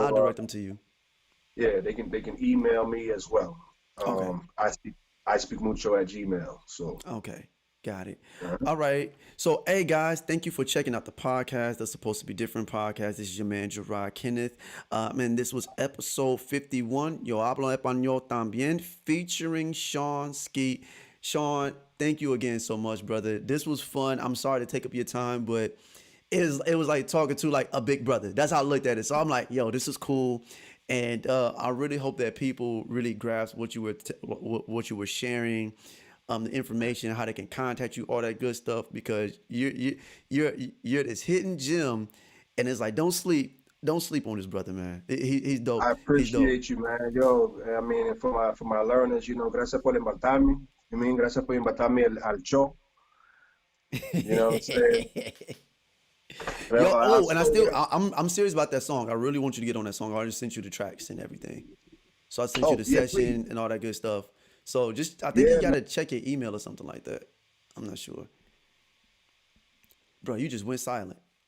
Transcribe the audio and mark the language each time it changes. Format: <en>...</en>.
<en>I'll direct them to you. yeah, they can email me as well. Okay. I speak mucho at Gmail. So, Okay. Got it. uh, All right. So, hey guys, thank you for checking out the podcast. That's supposed to be different podcast. This is your man Gerard Kenneth. And this was episode 51.</en> <es>Yo hablo español también,</es> <en>featuring Shaun Skeete. Shaun, thank you again so much, brother. This was fun. I'm sorry to take up your time, but it was like talking to like a big brother. That's how I looked at it. So I'm like, yo, this is cool. And I really hope that people really grasp what you were what you were sharing, the information, how they can contact you, all that good stuff. Because you're this hidden gem, and it's like don't sleep on this brother, man. He's I dope. He's dope. appreciate you, man. Yo, I mean, for my learners,</en> <es>gracias por invitarme. Gracias por invitarme al show.</es> <en>You know what I'm saying? Yo, Well, oh, and yeah. I'm serious about that song. I really want you to get on that song. I already sent you the tracks and everything. So I sent you Oh, the yeah, please. session and all that good stuff. So just I think you Yeah, man. gotta check your email or something like that. I'm not sure. Bro, you just went silent.</en>